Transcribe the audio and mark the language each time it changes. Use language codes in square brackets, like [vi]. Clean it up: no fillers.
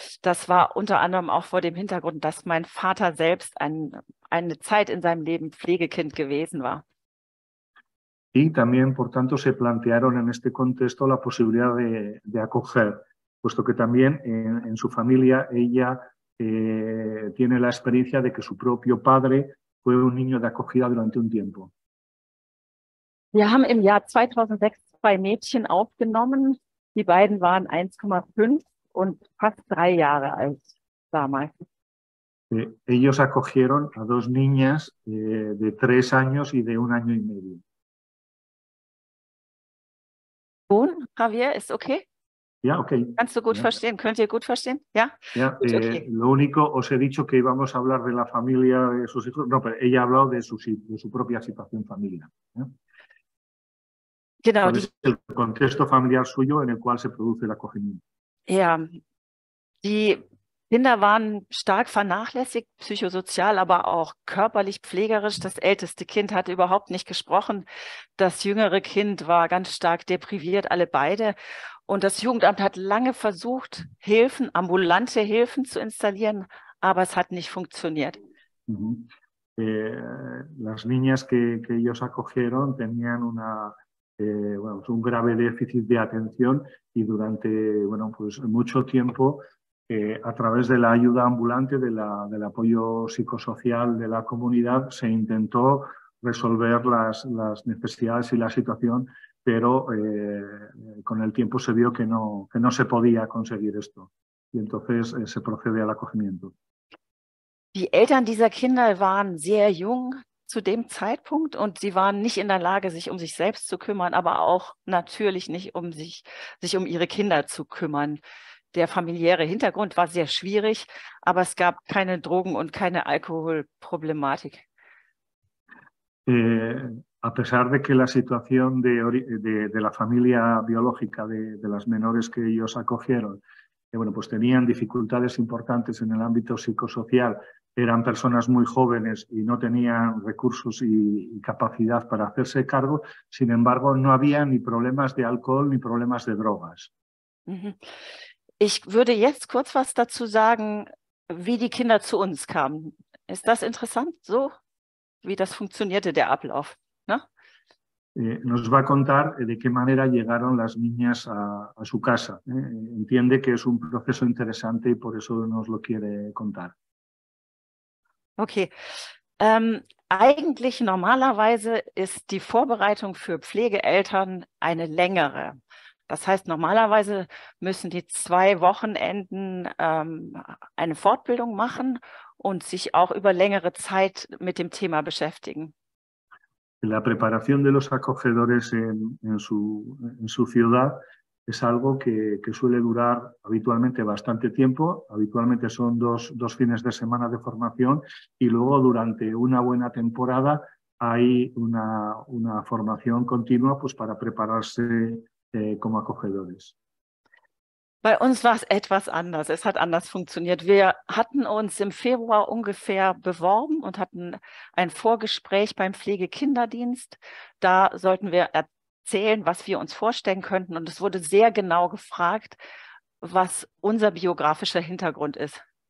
[de] Das war unter anderem auch vor dem Hintergrund, dass mein Vater selbst eine Zeit in seinem Leben Pflegekind gewesen war. [es] Y también, por tanto, se plantearon en este contexto la posibilidad de acoger, puesto que también en su familia ella tiene la experiencia de que su propio padre fue un niño de acogida durante un tiempo. [de] Wir haben im Jahr 2006 2 Mädchen aufgenommen. Die beiden waren 1,5 und fast 3 Jahre alt damals. [es] Ellos acogieron a 2 niñas de 3 años y de 1 año y medio. [de] Javier, ist okay? Ja, okay. Kannst du gut verstehen? Könnt ihr gut verstehen? Ja. Ja, Gut, okay. [es] Lo único, os he dicho que íbamos a hablar de la familia, de sus hijos. No, pero ella ha hablado de su propia situación familiar. [de] Genau. [es] ¿Cuál es el contexto familiar suyo en el cual se produce el acogimiento? [de] Ja, die Kinder waren stark vernachlässigt, psychosozial, aber auch körperlich, pflegerisch. Das älteste Kind hatte überhaupt nicht gesprochen. Das jüngere Kind war ganz stark depriviert, alle beide. Und das Jugendamt hat lange versucht, ambulante Hilfen zu installieren, aber es hat nicht funktioniert. [es] Las niñas que ellos acogieron tenían un grave déficit de atención y durante pues mucho tiempo a través de la ayuda ambulante, del apoyo psicosocial de la comunidad, se intentó resolver las necesidades y la situación, pero con el tiempo se vio que no se podía conseguir esto y entonces se procede al acogimiento. [de] Die Eltern dieser Kinder waren sehr jung zu dem Zeitpunkt und sie waren nicht in der Lage, sich um sich selbst zu kümmern, aber auch natürlich nicht sich um ihre Kinder zu kümmern. Der familiäre Hintergrund war sehr schwierig, aber es gab keine Drogen- und keine Alkoholproblematik. [es] A pesar de que la situación de la familia biológica de las menores que ellos acogieron, pues tenían dificultades importantes en el ámbito psicosocial, eran personas muy jóvenes y no tenían recursos y capacidad para hacerse cargo, sin embargo, no había ni problemas de alcohol ni problemas de drogas. [de] Ich würde jetzt kurz was dazu sagen, wie die Kinder zu uns kamen. Ist das interessant, so wie das funktionierte, der Ablauf? [es] ¿No? Nos va a contar de qué manera llegaron las niñas a su casa. Entiende que es un proceso interesante y por eso nos lo quiere contar. Okay. [de] Eigentlich normalerweise ist die Vorbereitung für Pflegeeltern eine längere. Das heißt, normalerweise müssen die 2 Wochenenden eine Fortbildung machen und sich auch über längere Zeit mit dem Thema beschäftigen. [es] La preparación de los acogedores en su ciudad es algo que suele durar habitualmente bastante tiempo. Habitualmente son dos fines de semana de formación y luego durante una buena temporada hay una formación continua pues, para prepararse como acogedores. [de] Bei uns war es etwas anders. Es hat anders funktioniert. Wir hatten uns im Februar ungefähr beworben und hatten ein Vorgespräch beim Pflegekinderdienst. Da sollten wir erzählen, was wir uns vorstellen könnten. Und es wurde sehr genau gefragt, was unser biografischer Hintergrund ist.